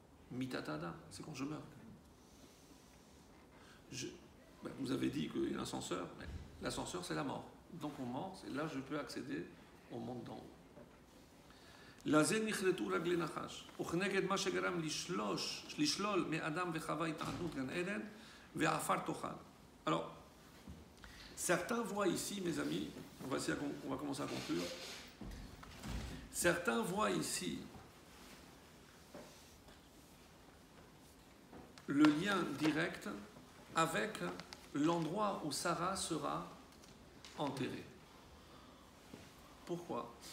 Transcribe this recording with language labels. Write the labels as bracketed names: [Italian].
[Hebrew] Mitata Adam, [French] c'est quand je meurs. Vous avez dit qu'il y a un ascenseur, mais l'ascenseur c'est la mort. Donc on mort, c'est là que je peux accéder au monde d'en haut. [Hebrew] לזה נחרטו רגלי נחש, וכנגד מה שגרם לשלול מאדם וחווה התעננות גן עדן, ועפר תאכל. [French] Alors, certains voient ici, mes amis, on va commencer à conclure, certains voient ici le lien direct avec l'endroit où Sarah sera enterrée. Pourquoi?